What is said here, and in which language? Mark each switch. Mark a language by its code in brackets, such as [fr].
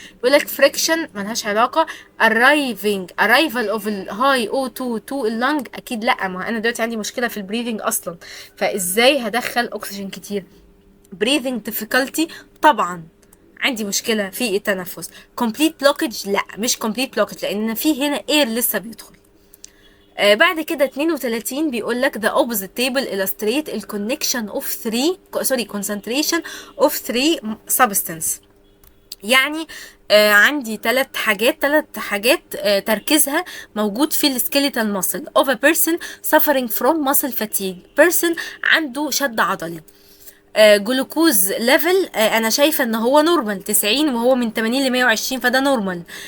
[ar] يقول لك فريكشن ملهاش علاقه. arrival of الهاي O2 to اللنج، اكيد لا، ما انا دلوقتي عندي مشكله في البريذنج اصلا، فازاي هدخل اكسجين كتير؟ [en] breathing difficulty، [ar] طبعا عندي مشكله في التنفس. [en] complete blockage، [ar] لا مش complete blockage، لان في هنا air لسه بيدخل. بعد كده [en] 32 [ar] بيقول لك [en] the opposite table illustrate ال connection of concentration of three substance. [ar] يعني عندي ثلاث حاجات تركيزها موجود في السكيليتال ماسل [en] of a person suffering from muscle fatigue. [ar] person عنده شد عضلي. جلوكوز ليفل انا شايفه ان هو نورمال 90 وهو من 80 ل 120 فده نورمال.